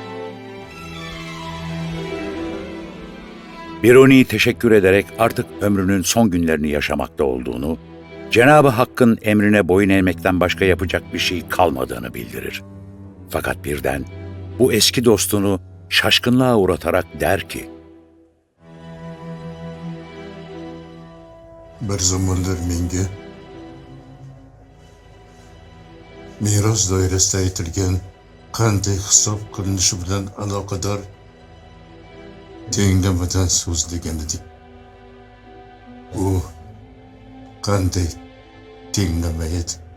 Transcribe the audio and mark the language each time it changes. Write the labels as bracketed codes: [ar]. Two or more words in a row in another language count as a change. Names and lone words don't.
[tr] Biruni teşekkür ederek artık ömrünün son günlerini yaşamakta olduğunu, Cenab-ı Hakk'ın emrine boyun eğmekten başka yapacak bir şey kalmadığını bildirir. Fakat birden bu eski dostunu şaşkınlığa uğratarak der ki, [uz] Bir zamanlar menga miros doirasida aytilgan qanday hisob qilinishi bilan aloqador tenglamadan so'zlagan edik. U qanday tenglama edi?